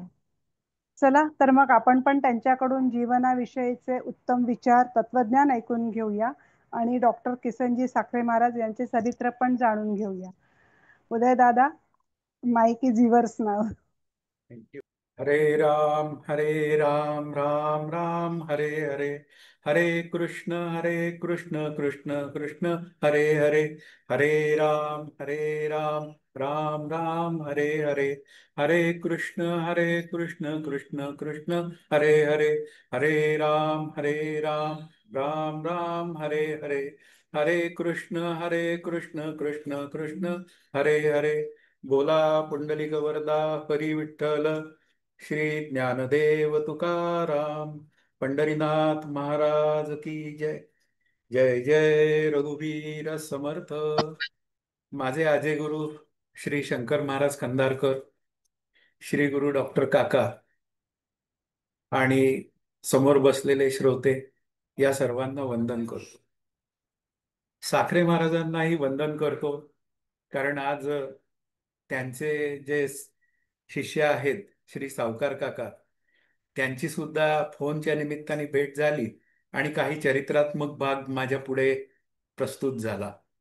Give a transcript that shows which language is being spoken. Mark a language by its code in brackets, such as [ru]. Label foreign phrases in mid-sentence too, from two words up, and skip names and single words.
[mr] चला तर मग आपण पण त्यांच्याकडून जीवनाविषयीचे उत्तम विचार, तत्वज्ञान ऐकून घेऊया आणि डॉक्टर किसनजी साखरे महाराज यांचे चरित्र पण जाणून घेऊया. उदय दादा, [en] mic is yours [mr] नाव. थँक्यू. हरे राम राम राम हरे हरे, हरे कृष्ण कृष्ण कृष्ण हरे हरे, हरे राम राम राम हरे हरे, हरे कृष्ण कृष्ण कृष्ण हरे हरे, हरे राम राम राम हरे हरे, हरे कृष्ण कृष्ण कृष्ण हरे हरे. बोला पुंडलिक वरदा हरी विठ्ठल, श्री ज्ञानदेव तुकाराम, पंढरीनाथ महाराज की जय. जय जय रघुवीर समर्थ. माझे आजे गुरु श्री शंकर महाराज कंधारकर, श्री गुरु डॉक्टर काका आणि समोर बसलेले श्रोते या सर्वांना वंदन करतो. साखरे महाराजांनाही वंदन करतो, कारण आज त्यांचे जे शिष्य आहेत श्री सावकार काका, त्यांची सुद्धा फोनच्या निमित्ताने भेट झाली आणि काही चरित्रात्मक भाग माझ्या पुढे प्रस्तुत झाला.